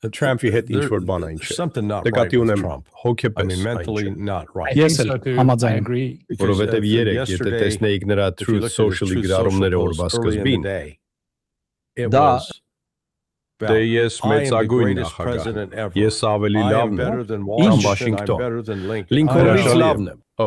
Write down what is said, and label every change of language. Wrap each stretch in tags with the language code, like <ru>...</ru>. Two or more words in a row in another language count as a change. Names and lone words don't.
<hy>Trump-ի հետ ինչ որ բան այն չէ։</hy> <en>Something not right</en> <hy>Նկատի</hy> <en>with</en> <hy>ունեմ</hy> <en>Trump. I</en> <hy>հոգեպես</hy> <en>mean,</en> <hy>այն</hy> <en>mentally</en> <hy>չէ։</hy> <en>not right.</en> <hy>Ես էլ համաձայն եմ։ Որովհետև երեք եթե տեսնեիք նրա Truth Social-ի գրառումները օրվա սկզբին, դա դե ես մեծագույն նախագահ, ես ավելի լավն եմ, քան Վաշինգտոն։ Լինքոլնից լավն եմ։</hy>